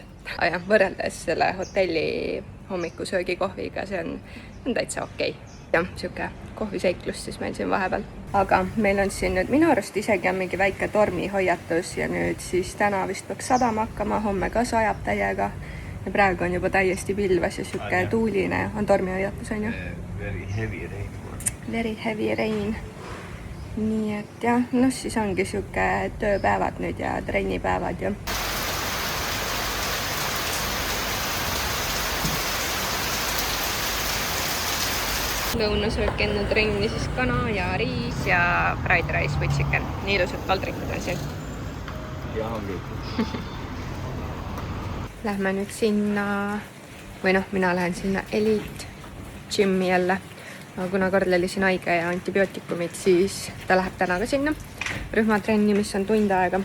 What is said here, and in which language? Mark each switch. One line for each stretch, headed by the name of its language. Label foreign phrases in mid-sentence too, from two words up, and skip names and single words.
Estonian: Ja võrreldes selle hotelli hommikusöögi kohviga, see on täitsa okei. Ja siuke kohviseiklus siis meil siin vahepeal. Aga meil on siin nüüd minu arust isegi on mingi väike tormihoiatus ja nüüd siis täna vist peaks sadama hakkama, homme ka sajab täiega. Ja praegu on juba täiesti pilves ja siuke tuuline on tormihoiatus, on ju?
English: Very heavy rain. Very heavy rain.
Estonian: Nii et jah, noh siis ongi siuke tööpäevad nüüd ja trennipäevad ju. Lõunasöök enne trenni siis kana ja riis ja
English: fried rice with chicken.
Estonian: Nii ilusad kaldrikud on siin. Ja on kõik. Lähme nüüd sinna, või noh, mina lähen sinna Elite Gym'i jälle. Aga kuna Karl oli siin haige ja antibiootikumid, siis ta läheb täna ka sinna rühmatrenni, mis on tund aega.